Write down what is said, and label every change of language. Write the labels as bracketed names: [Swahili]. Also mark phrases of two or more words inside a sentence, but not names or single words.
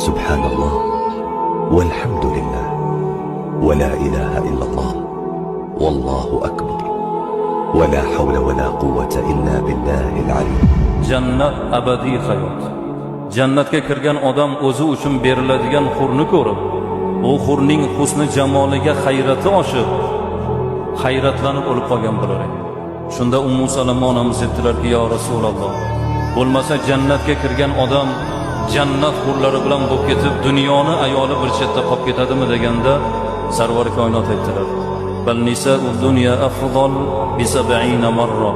[Arabic] سبحان الله والحمد لله ولا إله إلا الله والله أكبر ولا حول ولا قوة إلا بالله العلي. [Uzbek] Jannat abadiy hayot. Jannatga kirgan odam o'zi uchun beriladigan hurni ko'rib, bu hurning husni jamoliga hayrati oshib, hayratlanib o'lib qolgan bo'lar edi. Shunda Ummu Salama onamiz aytdilarki, yo Rasululloh, bo'lmasa jannatga kirgan odam jannat hurlari bilan bo'lib ketib, dunyoni ayoli bir chetda qolib ketadimi deganda, Sarvar koinot aytdilar: [Arabic] "بل نساء الدنيا أفضل ب 70 مرة."